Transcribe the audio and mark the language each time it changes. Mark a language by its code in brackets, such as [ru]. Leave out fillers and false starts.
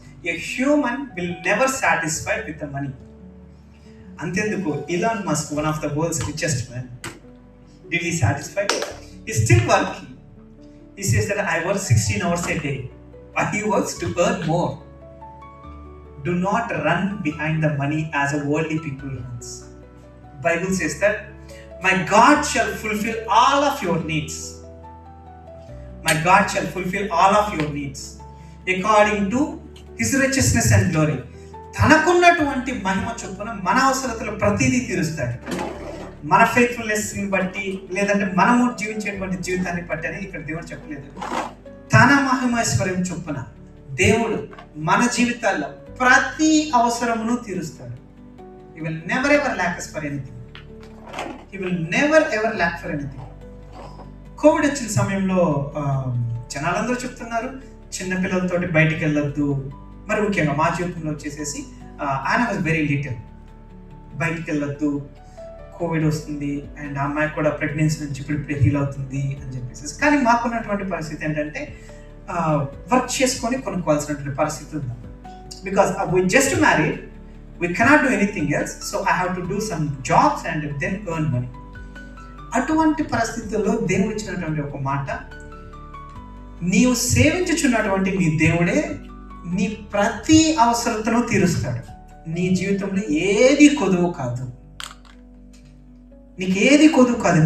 [en] A human will never satisfy with the money. అంతేందుకు Elon Musk, one of the world's richest men, did he satisfy? He's still working. He says that I work 16 hours a day. Why he works? To earn more. Do not run behind the money as a worldly people runs. Bible says that my God shall fulfil all of your needs. My God shall fulfil all of your needs according to his richesness and glory. [te] తనకున్నటువంటి మహిమ చొప్పున మన అవసరతలు ప్రతిదీ తీరుస్తాడు. మన ఫెయిత్ఫుల్నెస్ని బట్టి, లేదంటే మనము జీవించేటువంటి జీవితాన్ని బట్టి అని ఇక్కడ దేవుడు చెప్పలేదు. తన మహిమైశ్వర్యం చొప్పున దేవుడు మన జీవితాల్లో ప్రతి అవసరమును తీరుస్తాడు. [en] He will never ever lack us for anything. He will never ever lack for anything. [te] Covid వచ్చిన సమయంలో జనాలందరూ చెప్తున్నారు చిన్నపిల్లలతోటి బయటికి వెళ్ళొద్దు. మరి ముఖ్యంగా మా జీవితంలో వచ్చేసేసి ఆయన [en] was very little, [te] బయటికి వెళ్ళొద్దు, కోవిడ్ వస్తుంది, అండ్ ఆ అమ్మాయి కూడా ప్రెగ్నెన్సీ నుంచి ఇప్పుడు హీల్ అవుతుంది అని చెప్పేసి. కానీ మాకున్నటువంటి పరిస్థితి ఏంటంటే వర్క్ చేసుకొని కొనుక్కోవాల్సినటువంటి పరిస్థితి ఉంది. [en] Because we just married, we cannot do anything else, so I have to do some jobs and then earn money. [te] అటువంటి పరిస్థితుల్లో దేవుడు ఇచ్చినటువంటి ఒక మాట, నీవు సేవించుచున్నటువంటి నీ దేవుడే నీ ప్రతి అవసరతను తీరుస్తాడు. నీ జీవితంలో ఏది కొదువు కాదు, నీకు ఏది కొదువు కాదు.